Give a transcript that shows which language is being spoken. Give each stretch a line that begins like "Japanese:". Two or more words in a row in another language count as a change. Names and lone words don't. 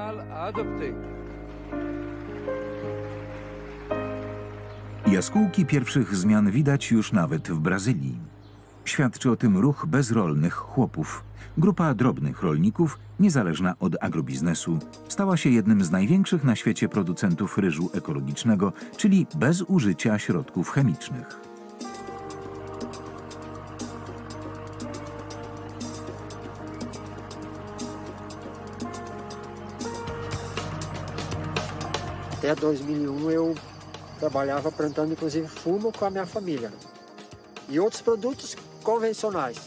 Polish: Jaskółki pierwszych zmian widać już nawet w Brazylii. Świadczy o tym ruch bezrolnych chłopów. Grupa drobnych rolników, niezależna od agrobiznesu, stała się jednym z największych na świecie producentów ryżu ekologicznego, czyli bez użycia środków chemicznych.
Portuguese: Até 2001 eu trabalhava plantando inclusive fumo com a minha família e outros produtos convencionais.